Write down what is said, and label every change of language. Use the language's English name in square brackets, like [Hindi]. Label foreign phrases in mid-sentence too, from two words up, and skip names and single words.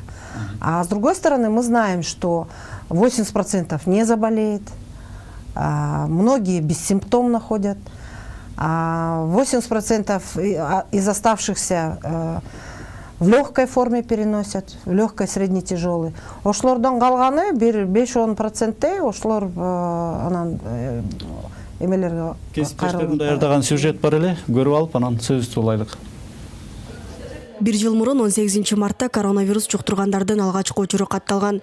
[Russian] А с другой стороны, мы знаем, что 80% не заболеет, многие бессимптомно ходят, 80% из оставшихся в легкой форме переносят, в легкой, средней, тяжелой. [Kyrgyz] Ошлордон калганы 5-10% ошлор анан эмелерге Кесиптештердин даярдаган сюжет бар эле, көрүп алып анан сөздү улайлык. 1 жыл мурун 18 мартта коронавирус жуктургандардын алгачкы учуру катталган.